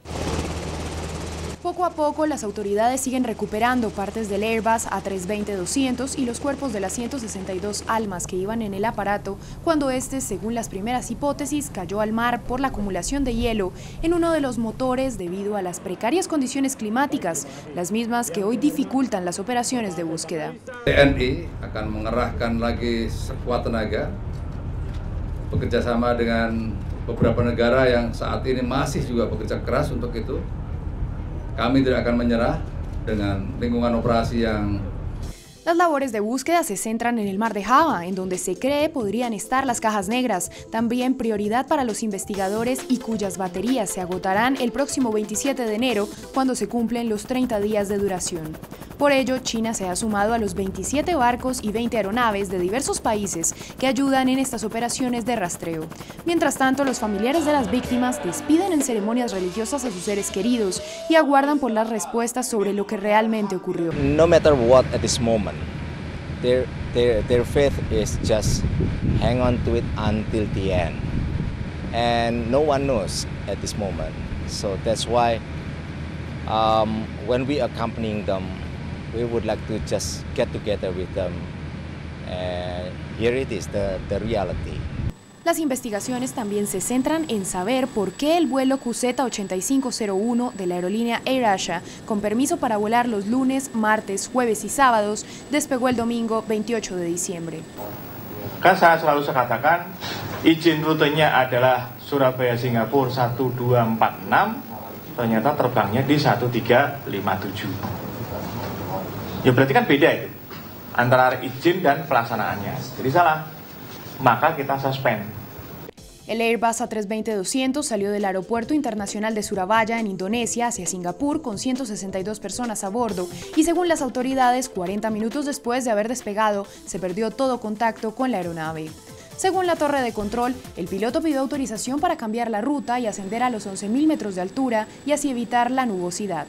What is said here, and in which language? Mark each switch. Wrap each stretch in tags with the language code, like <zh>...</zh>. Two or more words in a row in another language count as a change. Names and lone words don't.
<es>Poco a poco, las autoridades siguen recuperando partes del Airbus A320-200 y los cuerpos de las 162 almas que iban en el aparato cuando este, según las primeras hipótesis, cayó al mar por la acumulación de hielo en uno de los motores debido a las precarias condiciones climáticas, las mismas que hoy dificultan las operaciones de búsqueda.</es> <id>TNI akan mengerahkan lagi sekuat tenaga bekerjasama dengan beberapa negara yang saat ini masih juga bekerja keras untuk itu. Kami tidak akan menyerah dengan lingkungan operasi yang...</id> <es>Las labores de búsqueda se centran en el mar de Java, en donde se cree podrían estar las cajas negras, también prioridad para los investigadores y cuyas baterías se agotarán el próximo 27 de enero, cuando se cumplen los 30 días de duración. Por ello, China se ha sumado a los 27 barcos y 20 aeronaves de diversos países que ayudan en estas operaciones de rastreo. Mientras tanto, los familiares de las víctimas despiden en ceremonias religiosas a sus seres queridos y aguardan por las respuestas sobre lo que realmente ocurrió.</es> <en>No matter what at this moment, their faith is just hang on to it until the end. And no one knows at this moment. So that's why when we accompanying them, we would like to just get together with them, and here it is, the reality.</en> <es>Las investigaciones también se centran en saber por qué el vuelo QZ8501 de la aerolínea AirAsia, con permiso para volar los lunes, martes, jueves y sábados, despegó el domingo 28 de diciembre.</es> <id>Kan saya selalu katakan, izin rutenya adalah Surabaya-Singapura 1246, ternyata terbangnya di 1357. Ya berarti kan beda itu antara izin dan pelaksanaannya. Jadi salah, maka kita suspend.</id> <es>El Airbus A320-200 salió del Aeropuerto Internacional de Surabaya en Indonesia hacia Singapur con 162 personas a bordo y, según las autoridades, 40 minutos después de haber despegado, se perdió todo contacto con la aeronave. Según la torre de control, el piloto pidió autorización para cambiar la ruta y ascender a los 11.000 metros de altura y así evitar la nubosidad.</es>